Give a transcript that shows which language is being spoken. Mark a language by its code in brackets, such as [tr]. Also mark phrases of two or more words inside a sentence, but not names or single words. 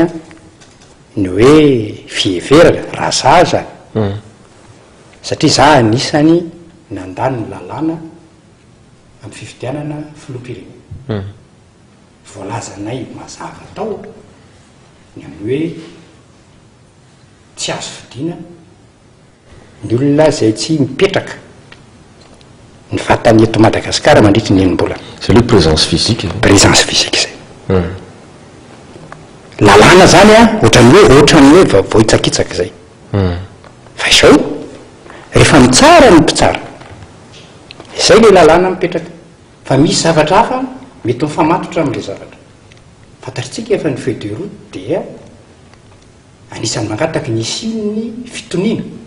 [mg] ny hoe fiheverana razaza satria za anisany nandany ny lalàna amin'ny fifidianana filoham-pirenena voalazanay mazava tao ny amin'ny hoe tsy azo fidiana ny olona zay tsy mipetraka ny vatany eto Madagasikara mandritry ny enim-bolana [fr] c'est le présence physique [mg] zay lalàna zany ohatrany hoe vohitsakitsaka zay fa izao rehefa mitsara ny mpitsara izay le lalàna mipetraka fa misy zavatra hafa mety mifamatotra amin'le zavatra fantatritsika efa ny [fr] feuille de route [mg] dia anisan'ny mangataka ny isin'ny fitoniana